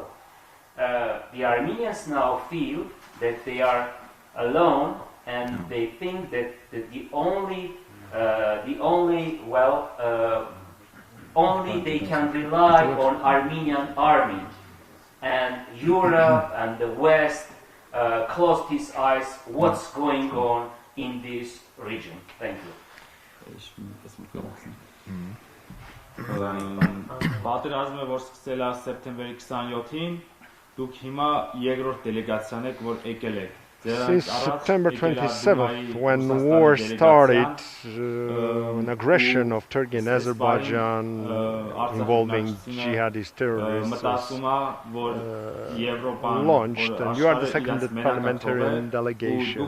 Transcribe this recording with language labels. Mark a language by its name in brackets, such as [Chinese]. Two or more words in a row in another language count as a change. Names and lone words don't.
[English] The Armenians now feel that they are alone, and they think that the only they can rely on Armenian army, and Europe and the West closed its eyes. What's going on in this region? Thank you. [Armenian] Պատերազմը, որ սկսել է սեպտեմբերի 27-ին, դուք հիմա երկրորդ դելեգացիան եք, որ եկել եք։ [English] Since September 27th, when the war started, an aggression of Turkey and Azerbaijan involving jihadist terrorists launched, and you are the second parliamentarian delegation.